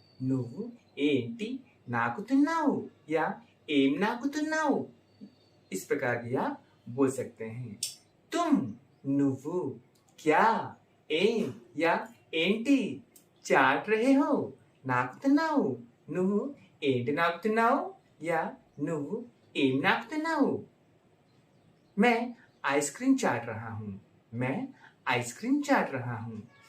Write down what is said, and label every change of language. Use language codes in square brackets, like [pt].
[te] నువ్వు ఏంటి నాకుతున్నావు [hi] या [te] ఏం నాకుతున్నావు. [hi] इस प्रकार भी आप बोल सकते हैं. तुम నువ్వు क्या ఏం या ఏంటి చాट रहे हो [te] నాకుతున్నావు. నువ్వు ఏంటి నాకుతున్నావు [hi] या [te] నువ్వు ఏం నాకుతున్నావు. [hi] मैं आइसक्रीम चाट रहा हूँ. मैं आइसक्रीम चाट रहा हूँ.